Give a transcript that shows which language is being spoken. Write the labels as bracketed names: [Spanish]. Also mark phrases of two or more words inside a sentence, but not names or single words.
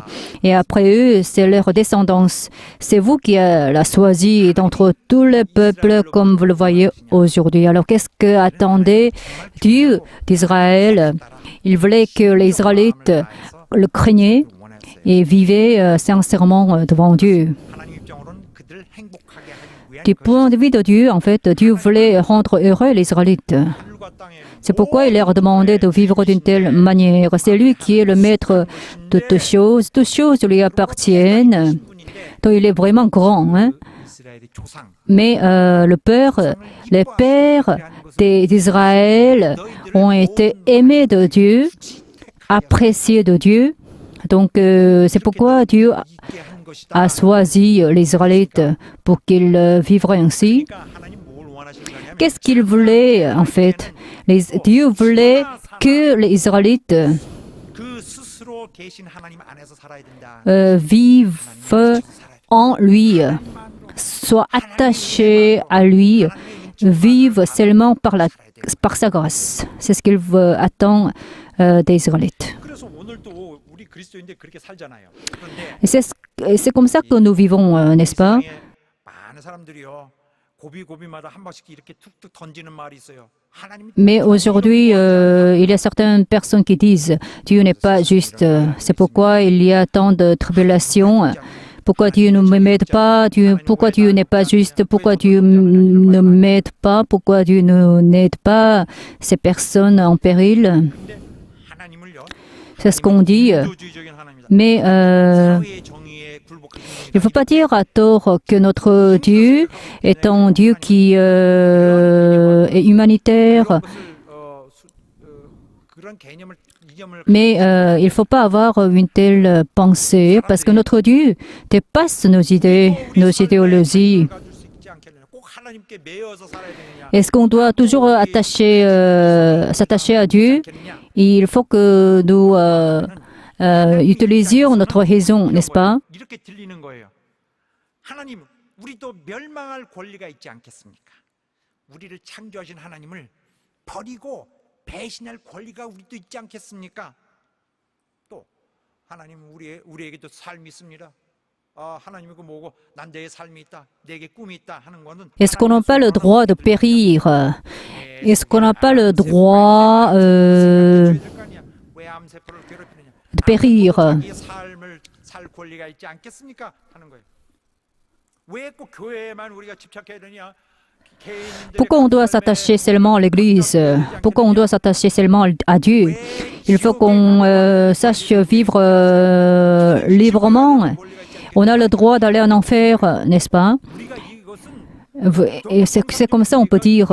[French] Et après eux, c'est leur descendance. C'est vous qui l'a choisi d'entre tous les peuples, comme vous le voyez aujourd'hui. Alors, qu'est-ce que attendait Dieu d'Israël? Il voulait que les Israélites le craignaient et vivaient sincèrement devant Dieu. [Korean] 하나님 입장으로는 그들을 행복하게 하기 위한 [French] Du point de vue de Dieu, en fait, Dieu voulait rendre heureux les Israélites. [Korean] 하늘과 땅의 [French] C'est pourquoi il leur demandait de vivre d'une telle manière. C'est lui qui est le maître de toutes choses lui appartiennent. Donc il est vraiment grand. Hein? [Korean] 이스라엘의 조상 [French] Mais les pères d'Israël ont été aimés de Dieu, appréciés de Dieu. Donc c'est pourquoi Dieu [Korean] 있게 한 것이다. [French] a choisi les Israélites pour qu'ils vivraient ainsi. [Korean] 그러니까 하나님 [French] Qu'est-ce qu'il voulait en fait? Dieu voulait que les Israélites [Korean] 그 스스로 계신 하나님 안에서 살아야 된다. [French] vivent en lui, soient attachés à lui, vivent seulement par sa grâce. C'est ce qu'il attend des Israélites. [Korean] 그래서 오늘도 우리 그리스도인들 그렇게 살잖아요. 그런데 [French] Et c'est comme ça que nous vivons, n'est-ce pas? [Korean] 세상에 많은 사람들이요. 고비고비마다 한 번씩 이렇게 툭툭 던지는 말이 있어요. 하나님이 [French] Mais aujourd'hui, il y a certaines personnes qui disent Dieu n'est pas juste. C'est pourquoi il y a tant de tribulations. Pourquoi Dieu ne m'aide pas? Pourquoi Dieu n'est pas juste? Pourquoi Dieu ne m'aide pas? Pourquoi Dieu n'aide pas ces personnes en péril? [Korean] 근데 하나님을요. [French] C'est ce qu'on dit. [Korean] 인도주의적인 하나님이다. [French] Mais [Korean] 사회의 정의에 굴복하는 [French] il ne faut pas dire à tort que notre Dieu est un Dieu qui est humanitaire. [Korean] 것을 그런 개념을 이념을 [French] Mais il ne faut pas avoir une telle pensée parce que notre Dieu dépasse nos idées, nos idéologies. [Korean] 가질 수 있지 않겠느냐. 꼭 하나님께 매여서 살아야 되느냐. [French] Est-ce qu'on doit toujours s'attacher à Dieu? [Korean] 않겠느냐. [French] Il faut que nous utilisions notre raison, n'est-ce pas? [Korean] 이렇게 들리는 거예요. 하나님, 우리도 멸망할 권리가 있지 않겠습니까? 우리를 창조하신 하나님을 버리고 배신할 권리가 우리도 있지 않겠습니까? 또 하나님 우리에게도 삶이 있습니다. 하나님이 그 뭐고 난 내 삶이 있다, 내게 꿈이 있다 하는 거는 [French] Est-ce qu'on n'a pas le droit de périr? Est-ce qu'on n'a pas le droit [Korean] 왜 암세포를 괴롭히느냐? [French] de périr? [Korean] 자기의 삶을 살 권리가 있지 않겠습니까? 하는 거예요. 왜 꼭 교회에만 우리가 집착해야 되냐? [French] Pourquoi on doit s'attacher seulement à l'Église? Pourquoi on doit s'attacher seulement à Dieu? Il faut qu'on sache vivre librement. On a le droit d'aller en enfer, n'est-ce pas? Et c'est comme ça on peut dire.